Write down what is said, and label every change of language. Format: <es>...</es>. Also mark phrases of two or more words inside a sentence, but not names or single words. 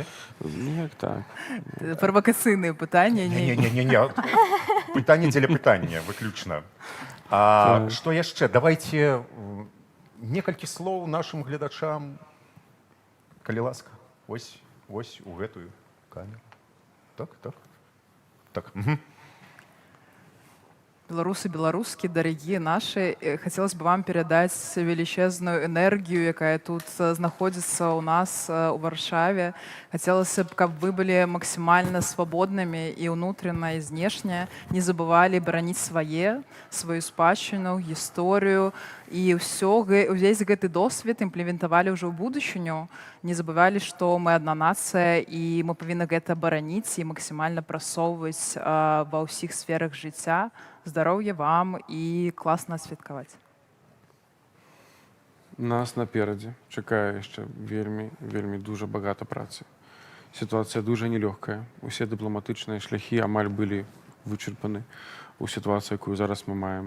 <be>Неяк так. Правакацыйныя пытанні. Не. Пытанне дзеля пытання, выключна. Што яшчэ? Давайце некалькі слоў нашым гледачам. Калі ласка. Вось у гэтую камеру. Так.</be> <ru>Белорусы, белорусские, дорогие наши, хотелось бы вам передать величезную энергию, якая тут находится у нас у Варшаве. Хотелось бы, чтобы вы были максимально свободными и внутренно, и внешне, не забывали бронить свою спадщину, историю, и весь гэты досвед имплементовали уже в будущее. Не забывали, что мы одна нация, и мы повинны</ru> <be>гэта бараніць</be> <ru>и максимально просовывать во всех сферах жыцця.</ru> <be>Здоров'я вам і класна святкаваць. Нас наперадзе чакае яшчэ вельмі дуже багата працы. Сітуацыя дуже нелёгкая. Усе дыпламатычныя шляхі амаль былі вычарпаны у сітуацыі, якую зараз мы маем.</be>